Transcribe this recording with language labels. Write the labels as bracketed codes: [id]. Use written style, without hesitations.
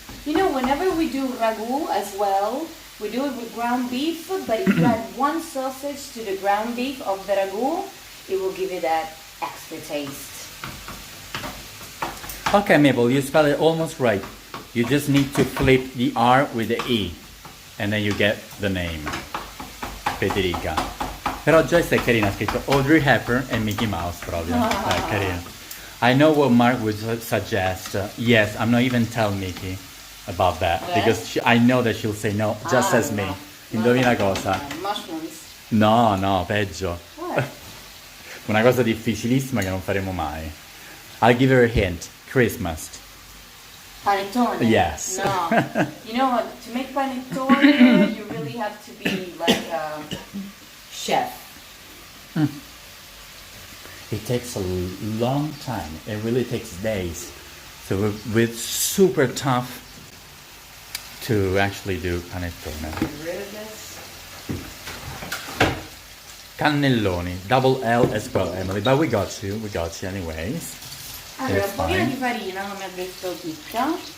[en] You know, whenever we do ragu as well, we do it with ground beef, but if you add one sausage to the ground beef of the ragu, it will give you that extra taste. Okay, Mabel, you spell it almost right. You just need to flip the R with the E, and then you get the name. Federica. [it] Però Joyce è carina, ha scritto Audrey Hepburn e Mickey Mouse proprio. Carina. [en] I know what Mark would suggest. Yes, I'm not even telling Mickey about that Yeah? because I know that she'll say no, just as me. no. [it] Indovina cosa? [en] Mushrooms. [it] No, peggio. [en] What? [it] Una cosa difficilissima che non faremo mai. [en] I'll give her a hint. Christmas. Panettone? Yes. No. You know what? To make panettone, you really have to be like a chef. It takes a long time. It really takes days. So it's super tough to actually do panettone. Get rid of this. Cannelloni, double L as well, Emily. But we got you anyways. [it] Allora, [en] It's [it] un pochino [en] fine. [it] di farina, come ha detto Chicca.